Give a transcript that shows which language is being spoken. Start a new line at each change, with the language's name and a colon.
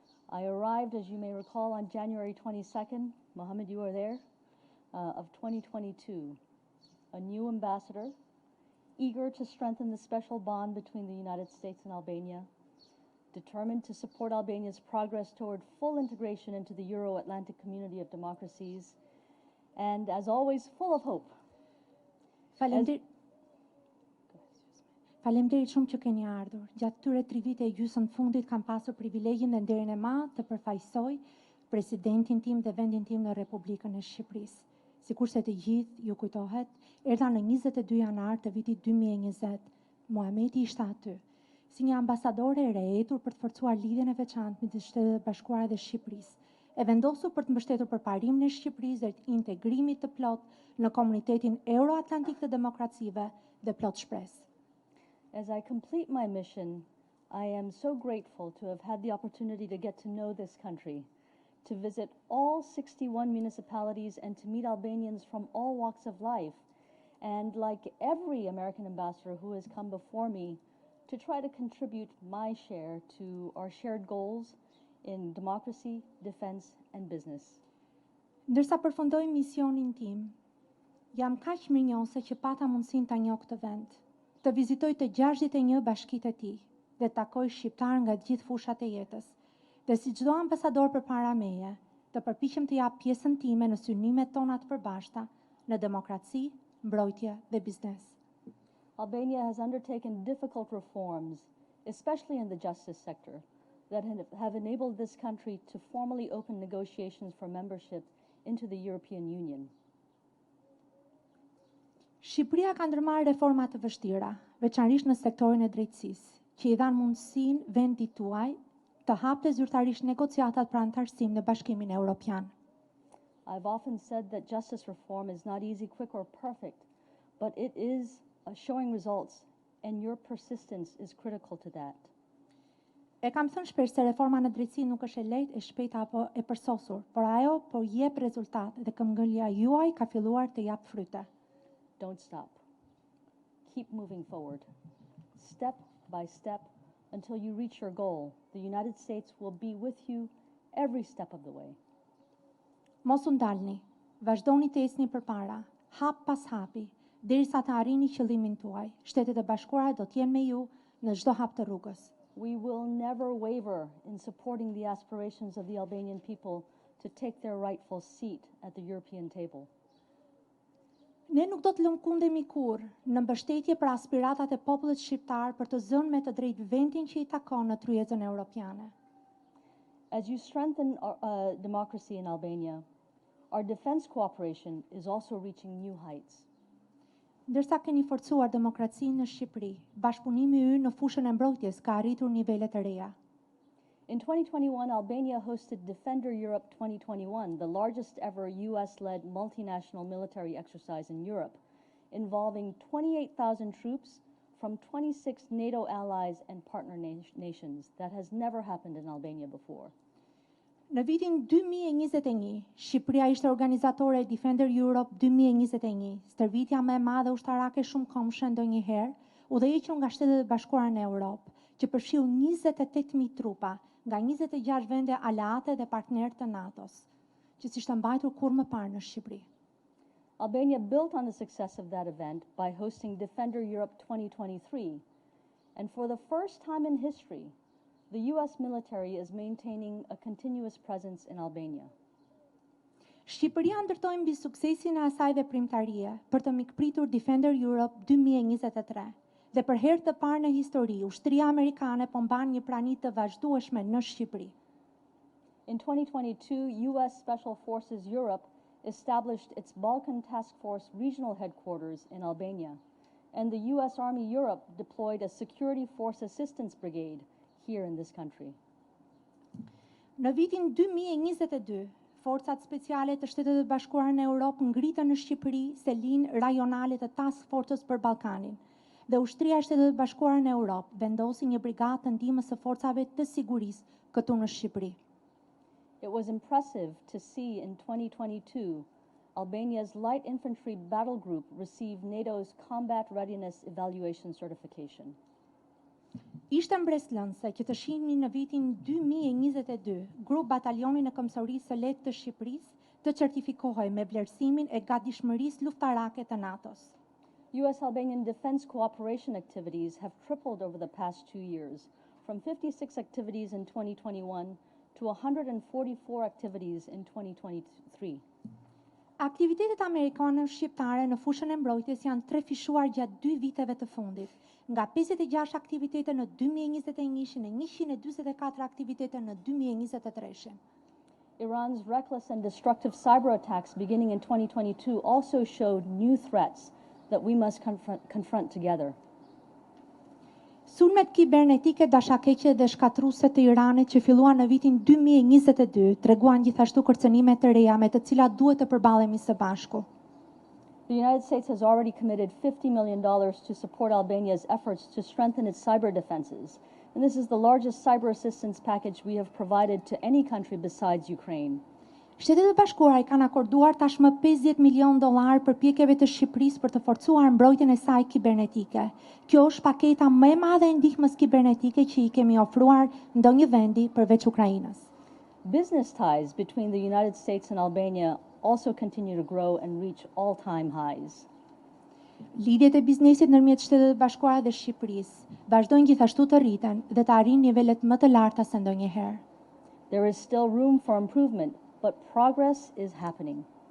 English: I arrived, as you may recall, on January 22nd, Mohammed, you were there, of 2022, a new ambassador, eager to strengthen the special bond between the United States and Albania, determined to support Albania's progress toward full integration into the Euro-Atlantic community of democracies, and as always, full of hope.
Albanian: Faleminderit shumë që keni ardhur. Gjatë këtyre 3 vite e gjysmë të fundit kam pasur privilegjin dhe nderin e madh të përfaqësoj presidentin tim dhe vendin tim në Republikën e Shqipërisë. Sikurse të gjithë ju kujtohet, erdha në 22 janar të vitit 2020. Muhameti ishte aty, si një ambasadore e rehetur për të forcuar lidhjen e veçantë midis Shtetit Bashkuar dhe Shqipërisë, e vendosur për të mbështetur përparimin e Shqipërisë drejt integrimit të plot në komunitetin euro-atlantik të demokracive dhe plot shpresë.
English: As I complete my mission, I am so grateful to have had the opportunity to get to know this country, to visit all 61 municipalities and to meet Albanians from all walks of life, and like every American ambassador who has come before me, to try to contribute my share to our shared goals in democracy, defense, and business.
Albanian: Ndërsa përfundoj misionin tim, jam kaq mirënjohëse që pata mundësinë ta njoh këtë vend, të vizitoj të 61 bashkitë e tij dhe takoj shqiptar nga të gjithë fushat e jetës. Dhe si çdo ambasador përpara meje, të përpiqem të jap pjesën time në synimet tona të përbashkëta në demokraci, mbrojtje dhe biznes.
English: Albania has undertaken difficult reforms, especially in the justice sector, that have enabled this country to formally open negotiations for membership into the European Union.
Albanian: Shqipëria ka ndërmarrë reforma të vështira, veçanërisht në sektorin e drejtësisë, që i dhanë mundësinë vendit tuaj të hapte zyrtarisht negociatat për antarësim në Bashkimin Evropian.
English: I've often said that justice reform is not easy, quick, or perfect, but it is showing results, and your persistence is critical to that.
Albanian: E kam thënë shpesh se reforma në drejtësi nuk është e lehtë, e shpejtë apo e përsosur, por ajo po jep rezultat dhe këmbgëlja juaj ka filluar të jap fryte.
English: Don't stop. Keep moving forward. Step by step until you reach your goal. The United States will be with you every step of the way.
Albanian: Mos u ndalni, vazhdoni të ecni përpara, hap pas hapi, derisa të arrini qëllimin tuaj. Shtetet e Bashkuara do të jenë me ju në çdo hap të rrugës.
English: We will never waver in supporting the aspirations of the Albanian people to take their rightful seat at the European table.
Albanian: Ne nuk do të lëmkundemi kurrë në mbështetje për aspiratat e popullit shqiptar për të zënë me të drejtë vendin që i takon në tryezën europiane.
English: As you strengthen democracy in Albania, our defense cooperation is also reaching new heights.
Albanian: Ndërsa keni forcuar demokracinë në Shqipëri, bashkëpunimi ynë në fushën e mbrojtjes ka arritur nivele të reja.
English: In 2021, Albania hosted Defender Europe 2021, the largest ever US-led multinational military exercise in Europe, involving 28,000 troops from 26 NATO allies and partner nations. That has never happened in Albania before.
Albanian: Në vitin 2021, Shqipëria ishte organizatore e Defender Europe 2021, stërvitja më e madhe ushtarake shumë komshë ndonjëherë, udhëhequr nga Shtetet e Bashkuara në Europë, që përfshiu 28.000 trupa nga 26 vende aleate dhe partnerë të NATO-s, që s'ishte mbajtur kurrë më parë në Shqipëri.
English: Albania built on the success of that event by hosting Defender Europe 2023, and for the first time in history, the US military is maintaining a continuous presence in Albania.
Albanian: Shqipëria ndërtoi mbi suksesin e asaj veprimtarie për të mikpritur Defender Europe 2023. Dhe për herë të parë në histori, ushtria amerikane po mban një prani të vazhdueshme në Shqipëri.
English: In 2022, US Special Forces Europe established its Balkan Task Force regional headquarters in Albania, and the US Army Europe deployed a Security Force Assistance Brigade here in this country.
Albanian: Në vitin 2022, forcat speciale të Shtetet e Bashkuara në Europë ngritën në Shqipëri selin rajonale të Task Force për Ballkanin. Dhe ushtria e Shtetet e Bashkuara në Europë vendosi një brigadë të ndihmës së forcave të sigurisë këtu në Shqipëri.
English: It was impressive to see in 2022 Albania's light infantry battle group receive NATO's combat readiness evaluation certification.
Albanian: Ishte mbreslënse që të shihni në vitin 2022 grup batalioni në Këmbësorisë së Lehtë të Shqipërisë të certifikohej me vlerësimin e gatishmërisë luftarake të NATO-s.
English: U.S.-Albanian defense cooperation activities have tripled over the past 2 years, from 56 activities in 2021 to 144 activities in 2023.
Albanian: Aktivitetet amerikane shqiptare në fushën e mbrojtjes janë trefishuar gjatë 2 viteve të fundit. Nga 56 aktivitete në 2021 e 144 aktivitete në 2023.
English: Iran's reckless and destructive cyber attacks beginning in 2022 also showed new threats that we must confront together.
Albanian: Sulmet kibernetike dashakeqe dhe shkatruese të Iranit që filluan në vitin 2022 treguan gjithashtu kërcënime të reja me të cilat duhet të përballemi së bashku.
English: The United States has already committed $50 million to support Albania's efforts to strengthen its cyber defenses, and this is the largest cyber assistance package we have provided to any country besides Ukraine.
Albanian: Shtetet e Bashkuara i kanë akorduar tashmë $50 milion përpjekjeve të Shqipërisë për të forcuar mbrojtjen e saj kibernetike. Kjo është paketa më e madhe e ndihmës kibernetike që i kemi ofruar ndonjë vendi përveç Ukrainës.
English: Business ties between the United States and Albania also continue to grow and reach all-time highs.
Albanian: Lidhjet e biznesit ndërmjet Shtetet e Bashkuara dhe Shqipërisë vazhdojnë gjithashtu të rriten dhe të arrijnë nivelet më të larta se ndonjëherë.
English: There is still room for improvement, but progress is happening.